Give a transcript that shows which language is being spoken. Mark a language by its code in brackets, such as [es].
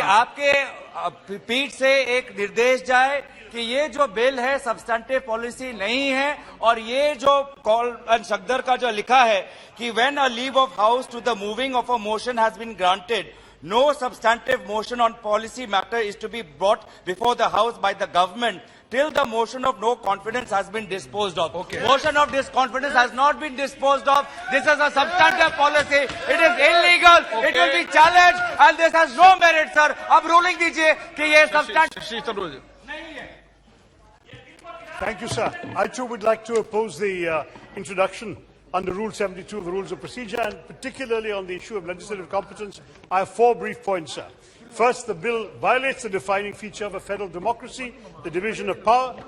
[hi] आपके पीठ से एक निर्देश जाए कि ये जो बिल है सब्सटेंटिव पॉलिसी नहीं है, और ये जो कॉल एंड शक्दर का जो लिखा है कि [en] When a leave of house to the moving of a motion has been granted, no substantive motion on policy matter is to be brought before the house by the government till the motion of no confidence has been disposed of. Okay. Motion of disconfidence has not been disposed of. This is a substantive policy. It is illegal. Okay. It will be challenged, and this has no merit, sir. [hi] अब ruling दीजिए कि ये substantive Shri Tharoor ji. [en] Thank you, sir. I too would like to oppose the introduction under Rule 72 of the Rules of Procedure, and particularly on the issue of legislative competence. I have 4 brief points, sir. First, the bill violates the defining feature of a federal democracy, the division of power.